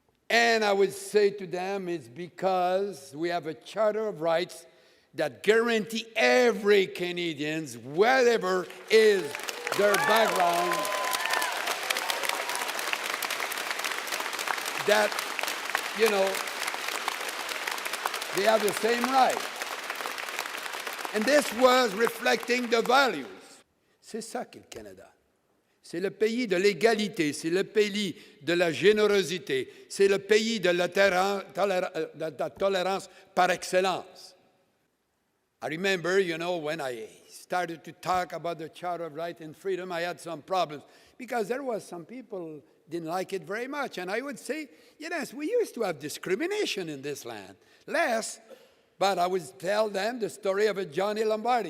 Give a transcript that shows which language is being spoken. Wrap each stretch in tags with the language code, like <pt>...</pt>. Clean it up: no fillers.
<en>And I would say to them, it's because we have a Charter of Rights that guarantee every Canadian, whatever is their background, that, you know, they have the same right. And this was reflecting the values.</en> <fr>C'est ça qu'est le Canada. C'est le pays de l'égalité, c'est le pays de la générosité, c'est le pays de la tolérance par excellence.</fr> <en>I remember, you know, when I started to talk about the Charter of Right and Freedom, I had some problems because there was some people didn't like it very much. And I would say, yes, we used to have discrimination in this land. Less, but I would tell them the story of a Johnny Lombardi.</en>